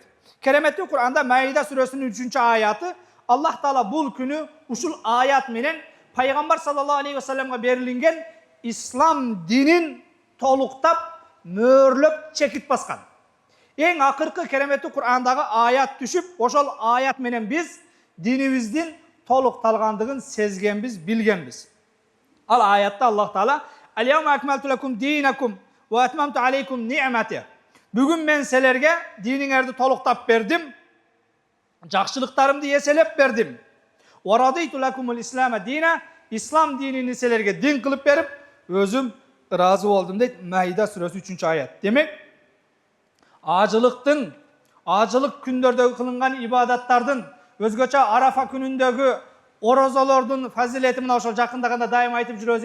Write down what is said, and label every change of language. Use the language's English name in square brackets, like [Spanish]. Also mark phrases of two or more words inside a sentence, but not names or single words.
[Kyrgyz] Кереметтүү Кур'анда Маида сүрөсүнүн 3-аяты Аллах Таала бул күнү ушул аят менен Пайгамбар [Arabic] صلى الله عليه وسلم [Kyrgyz] берилген ислам динин толуктап, мөөрлөп чекит баскан. Эң акыркы кереметтүү Кур'андагы аят түшүп, ошол аят менен биз динибиздин толукталгандыгын сезгенбиз, билгенбиз. Ал аятта Аллах Таала [Arabic] «اليوم أكملت لكم دينكم وأتممت عليكم نعمتي». [Kyrgyz] Бүгүн мен силерге диниңерди толуктап бердим, жакшылыктарымды эселеп бердим. [Arabic] ورضيت لكم الإسلام دينا, [Kyrgyz] ислам динини силерге дин кылып берип, өзүм ыраазы болдум дейт Маида сүрөсү 3-аят. Демек, ажылык күндөрдөгү кылынган ибадаттардын, өзгөчө Арафа күнүндөгү орозолордун фазилети мына ошол жакындаганда дайым айтып жүрөбүз.